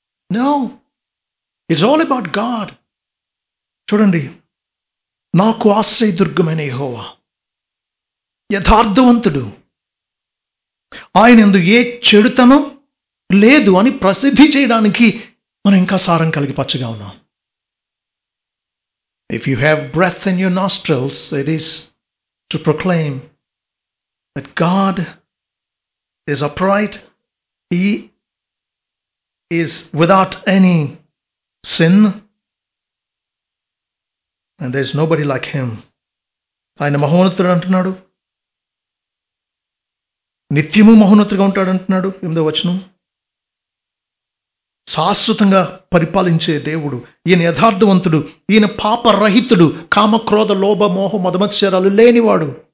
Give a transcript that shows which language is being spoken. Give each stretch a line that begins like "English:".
English: No, it's all about God.
Telugu: చూడండి, నాకు ఆశ్రయదుర్గమైన యెహోవా యథార్థవంతుడు, ఆయన యందు ఏ చెడుతనం లేదు అని ప్రసిద్ధి చేయడానికి మనం ఇంకా సారం కలిగి పచ్చగా ఉన్నాం.
English: If you have breath in your nostrils, it is to proclaim that God is upright. He is without any sin, and there is nobody like him.
Telugu: ఆయన మహోన్నతుడు అంటున్నాడు, నిత్యము మహోన్నతుడిగా ఉంటాడు అంటున్నాడు 8వ వచనం. శాశ్వతంగా పరిపాలించే దేవుడు, ఈయన యథార్థవంతుడు, ఈయన పాపరహితుడు, కామక్రోధ లోభ మోహ మదమత్సరాలు లేనివాడు.